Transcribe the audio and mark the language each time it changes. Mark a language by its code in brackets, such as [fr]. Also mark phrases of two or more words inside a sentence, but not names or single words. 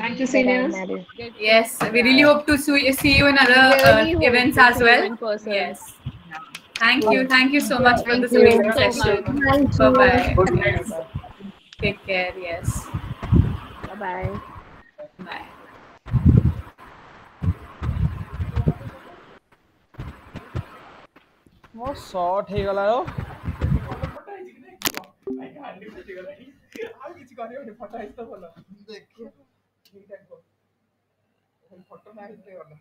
[en] Thank you, seniors. get Yes, we really hope to see you in other Really hope events to as see you well. in person. Yes. Thank you so much for Thank this you amazing so session. much. Bye bye. Good night. Take care. Yes. Bye-bye. Bye. [or] ମୋ ସର୍ଟ ହେଇଗଲା ର ଆଉ କିଛି କରିବନି, ଫଟୋ ହେଇଛି ତ ଭଲ। ଦେଖିଆ ଫଟୋ ନା ହେଇଥିଲେ ଗଲା।